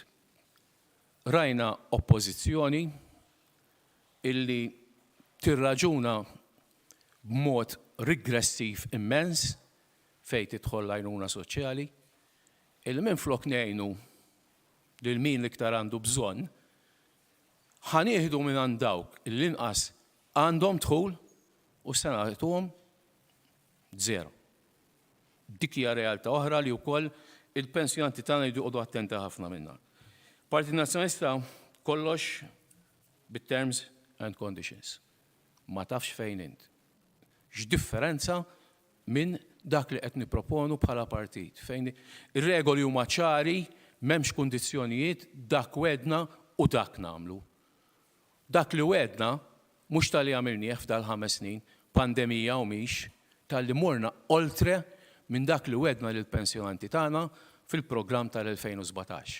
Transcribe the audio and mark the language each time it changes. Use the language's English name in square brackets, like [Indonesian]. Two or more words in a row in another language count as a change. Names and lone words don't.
[Maltese] Rajna oppożizzjoni illi tirraġuna b'mod regressiv immens fejn tidħol l-għajnuna soċjali, illi minflok ngħinu lil min l-iktar għandu bżonn, ħanieħdu minn għand dawk l-inqas għandhom dħul u se nagħtuhom żero. Dik hija realtà oħra li wkoll il-pensjonanti tagħna jqogħdu attenti ħafna minnha. Partit Nazzjonalista kollox bit- [English] terms and conditions. [Maltese] Ma tafx fejn int. X'differenza minn dak li qed nipproponu bħala partit. Fejn ir-regoli huma ċari, m'hemmx kundizzjonijiet, dak wedna u dak nagħmlu. Dak li wedna mhux tal-li għamilnieh f'dal-5 snin, pandemija u mhix, tal-li morna oltre minn dak li wedna lill-pensjonanti tagħna fil-programm tal-2017.